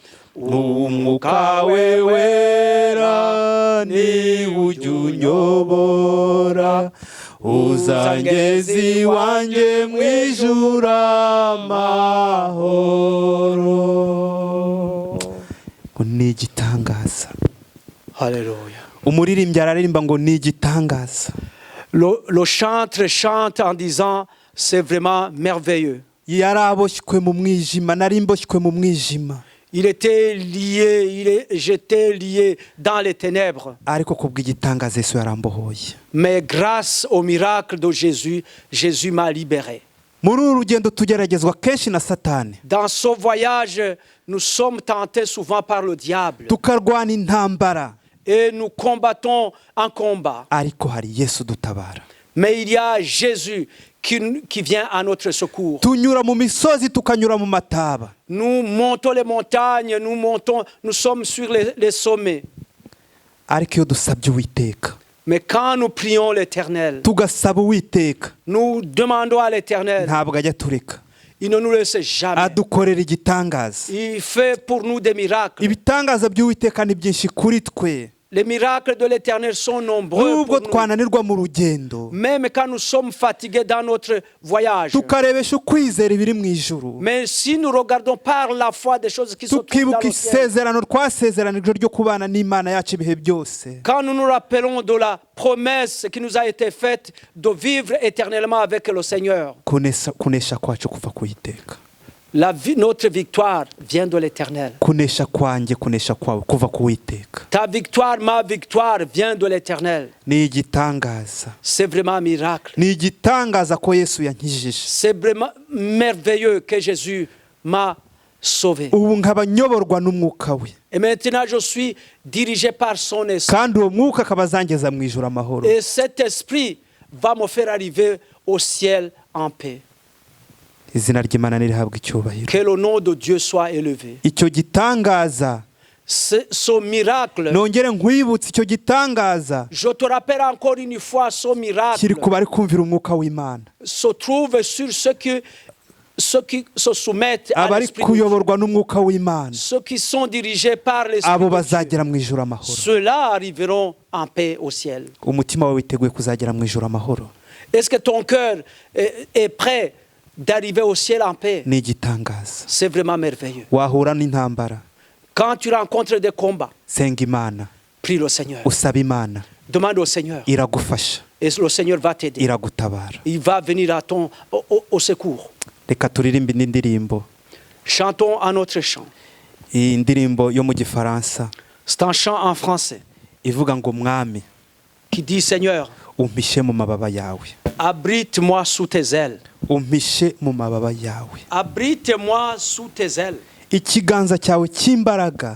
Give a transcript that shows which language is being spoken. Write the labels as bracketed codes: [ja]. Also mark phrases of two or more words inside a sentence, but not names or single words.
[rw] Umwuka we wera ni ujya unyobora, uzangeza iwanjye mu ijuru amahoro. ngo ni igitangaza. Haleluya. Umuririmbyi araririmba ngo ni igitangaza. [fr] Le chanteur chante en disant c'est vraiment merveilleux. [rw] Yaraboshywe mu mwijima, nari mboshywe mu mwijima. [fr] Il était lié, j'étais lié dans les ténèbres. [rw] Ariko kubw'igitangaza Yesu yarambohoye. [fr] Mais grâce au miracle de Jésus, Jésus m'a libéré. [rw] Muri uru rugendo tugeragezwa kenshi na Satani. [fr] Dans ce voyage, nous sommes tentés souvent par le diable. [rw] Tukarwana intambara. [fr] Et nous combattons un combat. [rw] Ariko hari Yesu dutabara. [fr] Mais il y a Jésus qui vient à notre secours. [rw] Tunyura mu misozi tukanyura mu mataba. [fr] Nous montons les montagnes, nous sommes sur les sommets. [rw] Ariko iyo dusabye Uwiteka, [fr] Mais quand nous prions l'Éternel, [rw] tugasaba Uwiteka, [fr] nous demandons à l'Éternel, [rw] ntabwo ajya tureka. [fr] il ne nous laisse jamais. [rw] Adukorera igitangaza. [fr] Il fait pour nous des miracles. [rw] Ibitangaza by'Uwiteka ni byinshi kuri twe. [fr] Les miracles de l'Éternel sont nombreux [rw] Nubwo [fr] pour nous. [rw] twananirwa mu rugendo, [fr] Même quand nous sommes fatigués dans notre voyage. [rw] tukarebesha ukwizera ibiri mu ijuru, [fr] Mais si nous regardons par la foi des choses qui se trouvent dans [rw] tukibuka [fr] le ciel, [rw] isezerano twasezeranijwe ryo kubana n'Imana yacu ibihe byose, [fr] quand nous nous rappelons de la promesse qui nous a été faite de vivre éternellement avec le Seigneur, [rw] kunesha kwacu kuva ku Uwiteka. [fr] Notre victoire vient de l'Éternel. [rw] kunesha kwanjye kunesha kwawe kuva ku Uwiteka. [fr] Ta victoire, ma victoire vient de l'Éternel. [rw] Ni igitangaza, [fr] C'est vraiment un miracle. [rw] ni igitangaza ko Yesu yankijije. [fr] C'est vraiment merveilleux que Jésus m'a sauvé. [rw] Ubu nkaba nyoborwa n'umwuka we, [fr] Et maintenant, je suis dirigé par son esprit. [rw] kandi uwo mwuka akaba azangeza mu ijuru amahoro. [fr] Et cet esprit va me faire arriver au ciel en paix. [rw] Izina ry'Imana nirihabwa icyubahiro. [fr] Que le nom de Dieu soit élevé. [rw] Icyo gitangaza, [fr] Ce miracle, [rw] nongere nkwibutse icyo gitangaza [fr] je te rappelle encore une fois, ce miracle [rw] kiri ku bari kumvira umwuka w'Imana, [fr] se trouve sur ceux qui se soumettent à [rw] abari [fr] l'esprit de Dieu. [rw] kuyoborwa n'umwuka w'Imana, [fr] Ceux qui sont dirigés par l'esprit [rw] abo [fr] de Dieu. [rw] bazagera mu ijuru amahoro. [fr] Ceux-là arriveront en paix au ciel. [rw] Umutima wawe witeguye kuzagera mu ijuru amahoro? [fr] Est-ce que ton cœur est prêt d'arriver au ciel en paix? [rw] Ni igitangaza. [fr] C'est vraiment merveilleux. [rw] Wahura n'intambara, [fr] Quand tu rencontres des combats, [rw] senga Imana, [fr] prie le Seigneur. [rw] usaba Imana, [fr] Demande au Seigneur. [rw] iragufasha, [fr] Et le Seigneur va t'aider. [rw] iragutabara. [fr] Il va venir à au secours. [rw] Reka turirimbe indi ndirimbo, [fr] Chantons un autre chant. [rw] iyi ndirimbo yo mu Gifaransa [fr] C'est un chant en français [rw] ivuga ngo mwami [fr] qui dit: Seigneur, [rw] umpishe mu mababa yawe, [fr] abrite-moi sous tes ailes. [rw] umpishe mu mababa yawe. [fr] Abrite-moi sous tes ailes. [rw] Ikiganza cyawe cy'imbaraga